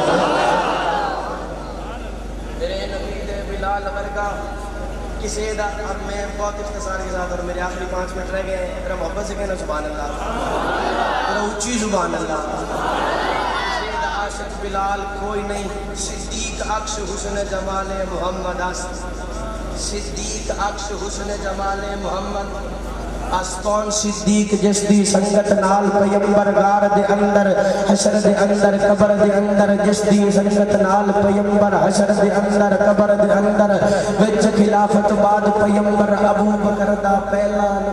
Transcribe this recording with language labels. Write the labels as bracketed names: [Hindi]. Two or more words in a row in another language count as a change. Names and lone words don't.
[Punjabi] میرے نبی دے بلال ورگا کسے دا [Urdu] اب میں بہت اختصار کے ساتھ اور میرے آخری 5 منٹ رہ گئے میرا محبت سے [Punjabi] کہنا سبحان اللہ میرا اونچی سبحان اللہ کسے دا عاشق بلال کوئی نہیں [Persian] صدیق عکس حسن جمال محمد است صدیق عکس حسن جمال محمد [Punjabi] کون صدیق جس دی سنگت نال پیمبر غار دے اندر حشر دے اندر قبر دے اندر جس دی سنگت نال پیمبر حشر دے اندر قبر دے اندر وچ خلافت بعد پیمبر ابو بکر دا پہلا